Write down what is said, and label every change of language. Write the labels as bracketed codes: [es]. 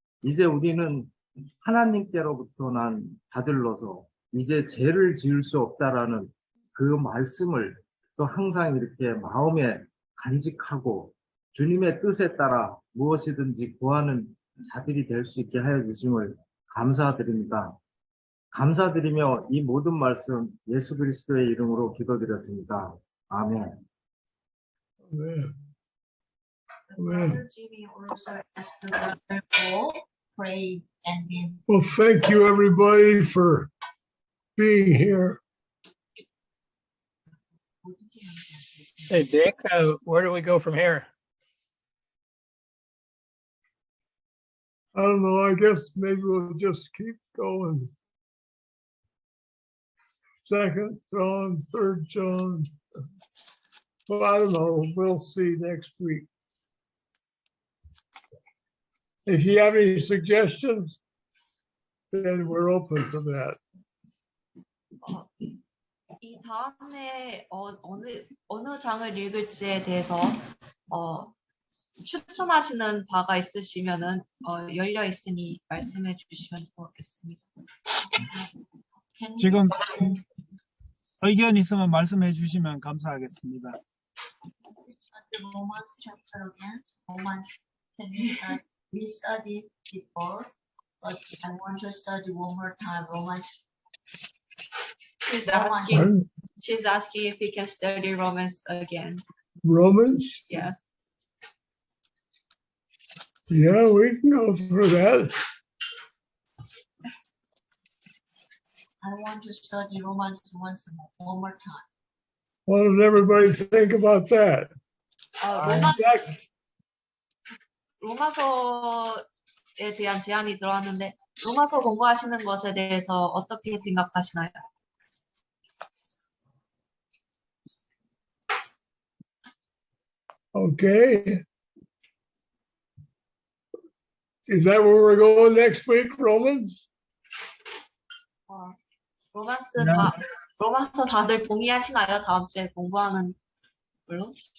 [ko] 이제 우리는 하나님께로부터 난 자들로서 이제 죄를 지을 수 없다라는 그 말씀을 또 항상 이렇게 마음에 간직하고 주님의 뜻에 따라 무엇이든지 구하는 자들이 될 수 있게 하여 주심을 감사드립니다. 감사드리며 이 모든 말씀 예수 그리스도의 이름으로 기도드렸습니다. 아멘. [en] Amen. Brother Jimmy also asked the brother Paul pray and then Well, thank you everybody for being here. Hey, Dick, where do we go from here? I don't know, I guess maybe we'll just keep going. 2nd John, 3rd John. Well, I don't know, we'll see next week. If you have any suggestions, then we're open to that. [ko] 이 다음에 어느 장을 읽을지에 대해서 추천하시는 바가 있으시면은 열려 있으니 말씀해 주시면 좋겠습니다. [en] can we [ko] 지금 [en] start [ko] 의견 있으면 말씀해 주시면 감사하겠습니다. [en] the Romans chapter again? Romans, can we studied before, but I want to study one more time. Romans. She's Pardon? asking if we can study Romans again. Romans? Yeah. Yeah, we can go through that. I want to study Romans one more time. What does everybody think about that? [ko] 로마서에 대한 제안이 들어왔는데 로마서 공부하시는 것에 대해서 어떻게 생각하시나요? [en] Okay. Is that where we're going next week, Romans? [ko] 로마서 다들 동의하시나요? 다음 주에 공부하는 걸로?